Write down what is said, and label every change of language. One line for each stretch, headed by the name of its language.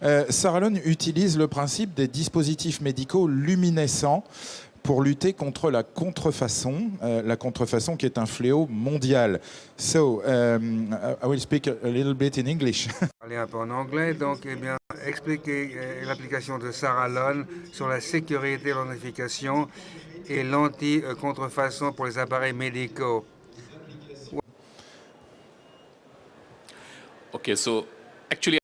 French: Saralon utilise le principe des dispositifs médicaux luminescents pour lutter contre la contrefaçon qui est un fléau mondial.
English: So, I will speak a little bit in English.
French: Parler un peu en anglais, donc expliquer l'application de Saralon sur la sécurité, l'identification et l'anti-contrefaçon pour les appareils médicaux.
English: Okay, so actually,